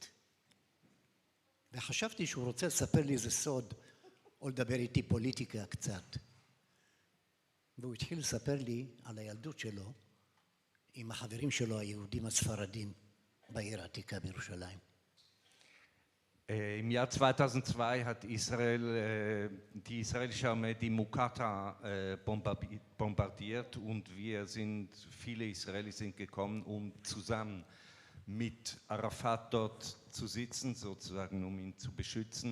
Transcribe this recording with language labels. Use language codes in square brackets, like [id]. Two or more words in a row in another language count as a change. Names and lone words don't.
[he] וחשבתי שהוא רוצה לספר לי איזה סוד, או לדבר איתי פוליטיקה קצת. והוא התחיל לספר לי על הילדות שלו עם החברים שלו היהודים הספרדים בעיר העתיקה בירושלים. [de] Im Jahr 2002 hat Israel, die israelische Armee die Mukata bombardiert und viele Israelis sind gekommen, um zusammen mit Arafat dort zu sitzen, sozusagen, um ihn zu beschützen.